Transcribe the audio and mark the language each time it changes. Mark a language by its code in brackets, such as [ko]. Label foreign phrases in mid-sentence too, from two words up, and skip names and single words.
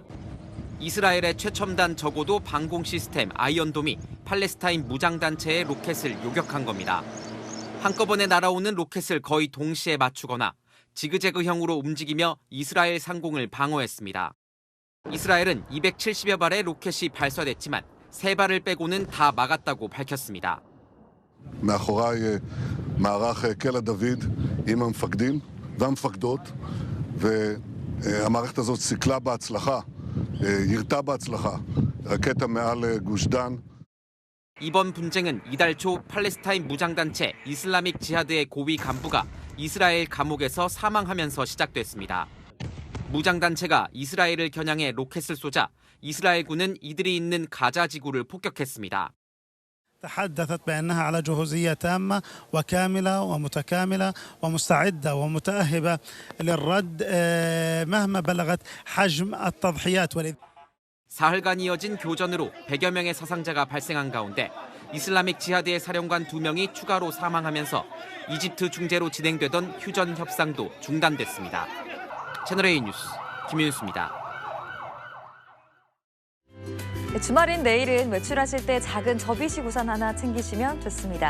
[ko] 이스라엘의 최첨단 저고도 방공 시스템 아이언돔이 팔레스타인 무장단체의 로켓을 요격한 겁니다. 한꺼번에 날아오는 로켓을 거의 동시에 맞추거나 지그재그형으로 움직이며 이스라엘 상공을 방어했습니다. 이스라엘은 270여 발의 로켓이 발사됐지만 3발을 빼고는 다 막았다고 밝혔습니다. [he] מאחוריי מערך קלע דוד עם המפקדים והמפקדות המערכת הזאת סיכלה בהצלחה, ירתה בהצלחה, רקטה מעל גוש דן. [ko] 이번 분쟁은 이달 초 팔레스타인 무장단체 이슬라믹 지하드의 고위 간부가 이스라엘 감옥에서 사망하면서 시작됐습니다. 무장단체가 이스라엘을 겨냥해 로켓을 쏘자 이스라엘군은 이들이 있는 가자 지구를 폭격했습니다. [ar] تحدثت بأنها على جهوزية تامة وكاملة ومتكاملة ومستعدة ومتأهبة للرد مهما بلغت حجم التضحيات. [ko] 사흘간 이어진 교전으로 100여 명의 사상자가 발생한 가운데 이슬라믹 지하드의 사령관 2명이 추가로 사망하면서 이집트 중재로 진행되던 휴전 협상도 중단됐습니다. 채널A 뉴스 김윤수입니다. 주말인 내일은 외출하실 때 작은 접이식 우산 하나 챙기시면 좋습니다.